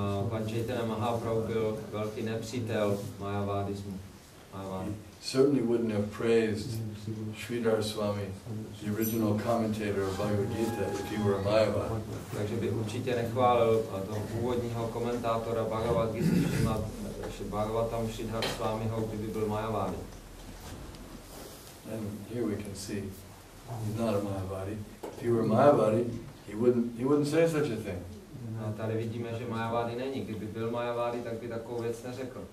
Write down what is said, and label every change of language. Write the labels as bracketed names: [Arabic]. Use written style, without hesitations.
[Czech] Pan Chaitanya Mahaprabhu byl velký nepřítel Mayavadismu. Mayavadi. [English] Certainly wouldn't have praised Sridhar Swami, the original commentator of Bhagavad Gita, if he were a Mayavadi. [Czech] Takže by určitě nechválil toho původního komentátora Bhagavad Gita, Bhagavatam Sridhar Swamiho, kdyby byl Mayavadi. [English] And here we can see he's not a Mayavadi. If he were a Mayavadi, he wouldn't say such a thing. [Czech] A tady vidíme, že Mayavadi není. Kdyby byl Mayavadi, tak by takovou věc neřekl.